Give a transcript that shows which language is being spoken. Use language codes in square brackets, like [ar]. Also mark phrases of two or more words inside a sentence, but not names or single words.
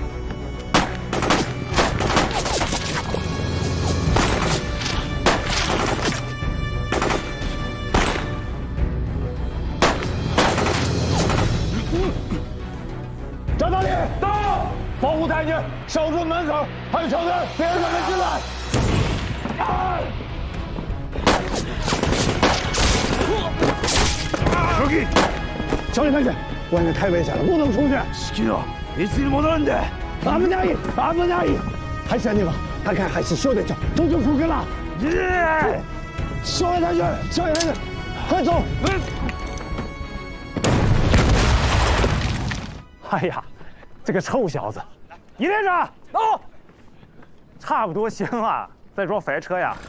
[zh] 张大力到，保护太君，守住门口，还有小队，别让他们进来。手机，小李太君，外面太危险了，不能出去。是的， [ja] いつに戻るんだ。危ない，危ない。 [zh] 还是那个，还是小点叫，走就出去了。少爷太君，少爷太君，快走！哎呀，这个臭小子！一连长，走。差不多行了，再装翻车呀！